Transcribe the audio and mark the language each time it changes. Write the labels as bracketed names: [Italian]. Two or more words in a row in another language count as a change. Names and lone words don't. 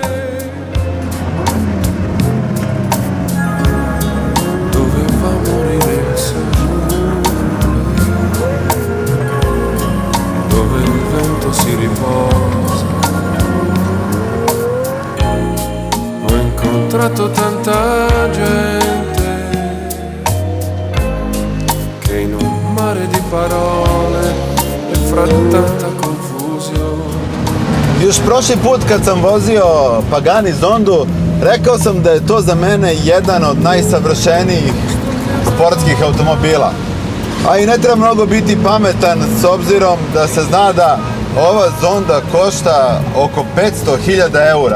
[Italian] Doveva morire il sole, dove il vento si riposa. Ho incontrato tanta gente che in un mare di parole e fra tanta confusione. [Serbian] Još prošli put kad sam vozio Pagani Zondu, rekao sam da je to za mene jedan od najsavršenijih sportskih automobila. A i ne treba mnogo biti pametan s obzirom da se zna da ova Zonda košta oko 500.000 eura.